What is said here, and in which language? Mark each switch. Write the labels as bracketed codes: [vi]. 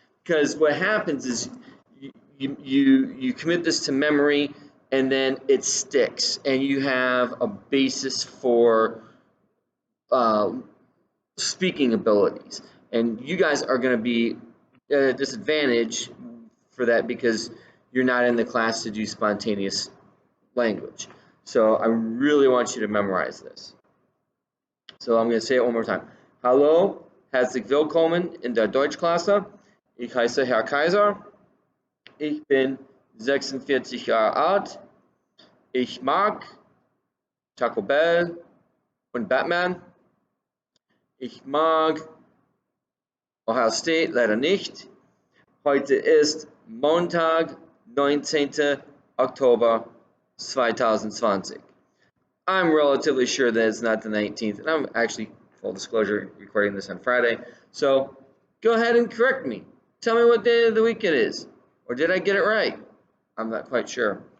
[en] Because what happens is you commit this to memory, and then it sticks, and you have a basis for speaking abilities. And you guys are going to be at a disadvantage for that because you're not in the class to do spontaneous language. So I really want you to memorize this. So I'm going to say it one more time. [de] Hallo, herzlich willkommen in der Deutschklasse. Ich heiße Herr Kaiser. Ich bin 46 Jahre alt. Ich mag Taco Bell und Batman. Ich mag Ohio State leider nicht. Heute ist Montag, 19. Oktober 2020. [en] I'm relatively sure that it's not the 19th, and I'm actually full disclosure, recording this on Friday. So go ahead and correct me. Tell me what day of the week it is. Or did I get it right? I'm not quite sure.